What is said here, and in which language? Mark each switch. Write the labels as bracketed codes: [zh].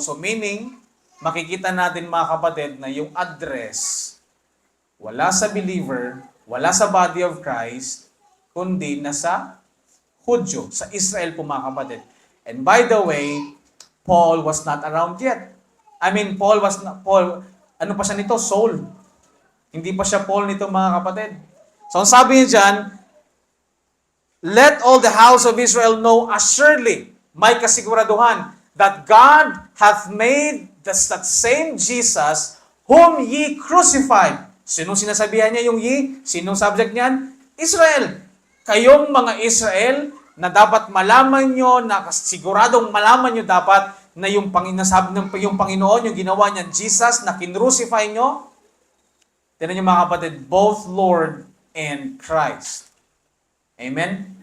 [tl] So meaning, makikita natin mga kapatid na yung address, wala sa believer, wala sa body of Christ, kundi nasa Hudyo, sa Israel po mga kapatid. [en] And by the way, Paul was not around yet. [tl] Paul, ano pa siya nito? Saul. Hindi pa siya Paul nito mga kapatid. So ang sabi niya dyan, [en] let all the house of Israel know assuredly, [tl] may kasiguraduhan, [en] that God hath made that same Jesus whom ye crucified. [tl] Sinong sinasabihan niya yung ye? Sinong subject niyan? Israel. Kayong mga Israel na dapat malaman nyo, na siguradong malaman nyo dapat na yung nasabi ng yung Panginoon, yung ginawa niya, Jesus, na kinrucify nyo. Tignan nyo mga kapatid, [en] both Lord and Christ. [tl] Amen?